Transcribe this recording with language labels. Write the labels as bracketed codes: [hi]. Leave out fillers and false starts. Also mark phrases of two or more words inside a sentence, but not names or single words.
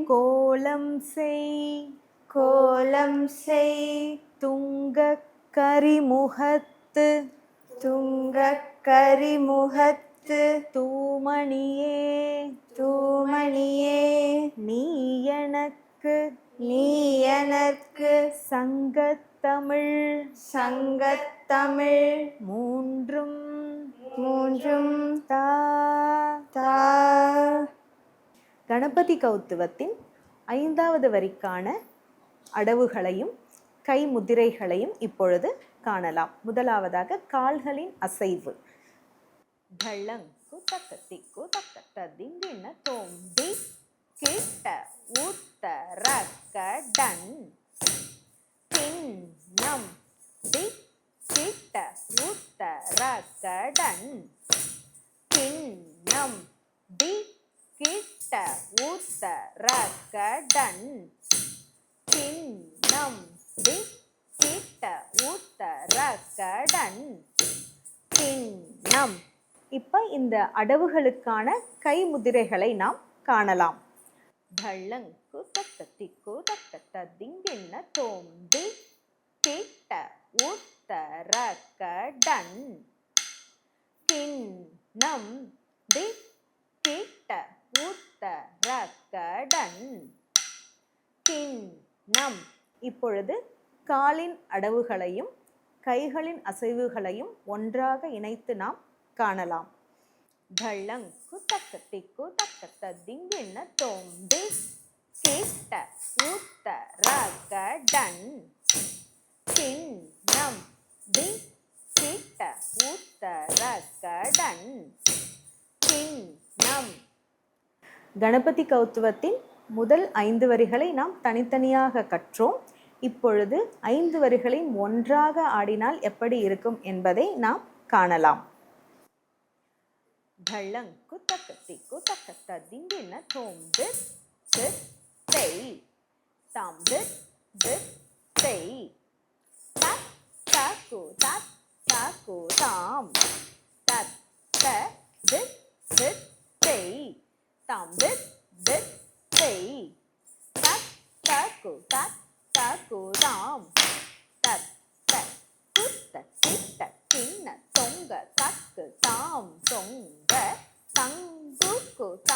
[ta] கோலம் செய் துங்கக் கரிமுகத்து தூமணியே நீ எனக்கு சங்கத்தமிழ் மூன்றும் தா. கணபதி கௌத்துவத்தின் 5வது வரிக்கான அடவுகளையும் கை முதிரைகளையும் இப்பொழுது காணலாம். முதலாவதாக கால்களின் அசைவு. ढळंकु तक तिक्कु तक तदिंगिन तोंबि किट्ट उत्तरक डन किन्नम दि किट्ट उत्तरक डन किन्नम दि किट्ट उत्तरक डन किन्नम दि किट्ट उत्तरक डन किन्नम. இப்போ இந்த அடவுகளுக்கான கை முதிரைகளை நாம் காணலாம். ढळंकु तक तिक्कु तक तदिंगिन तोंबि किट्ट उत्तरक डन किन्नम दि किट्ट उत्तरक डन किन्नम. இப்பொழுது காலின் அடவுகளையும் கைகளின் அசைவுகளையும் ஒன்றாக இணைத்து நாம் காணலாம். ढळंकु तक तिक्कु तक तदिंगिन तोंबि किट्ट उत्तरक डन किन्नम दि किट्ट उत्तरक डन किन्नम. கணபதி கௌத்துவத்தின் முதல் 5 வரிகளை நாம் தனித்தனியாக கற்றோம். இப்பொழுது 5 வரிகளையும் ஒன்றாக ஆடினால் எப்படி இருக்கும் என்பதை நாம் காணலாம். ढळंकु तक तिक्कु तक तदिंगिन तोंबि किट्टै तांबि बिट्टै तक ताकु ताम तत बिट्टै तांबि बिट्टै तक ताकु ताम तत कुत्त किट्ट किन्न तोंग तक ताम तोंग तंगुकु